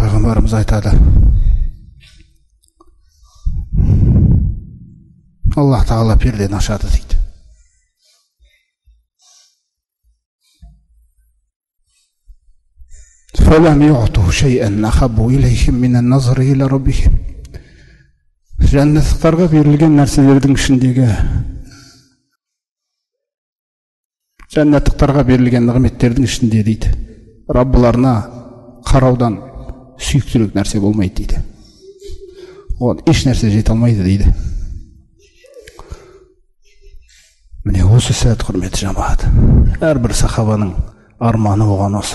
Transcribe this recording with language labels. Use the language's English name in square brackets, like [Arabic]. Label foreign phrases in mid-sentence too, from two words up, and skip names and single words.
[Kazakh] пайғамбарымыз айтады, Аллах тағала пердені ашады дейді. [Arabic] فَلَمْ يُعْطُوا شَيْئًا أَحَبُّ إِلَيْهِمْ مِنَ النَّظَرِ إِلَى رَبِّهِمْ. [Kazakh] Жәннаттықтарға берілген нәрселердің ішіндегі, жәннаттықтарға берілген нығметтердің ішінде дейді, Раббыларына қараудан сүйіктірек нәрсе болмайды дейді. Оған еш нәрсе жете алмайды дейді. Міне осы сәт, құрметті жамағат, әрбір сахабаның арманы болған осы.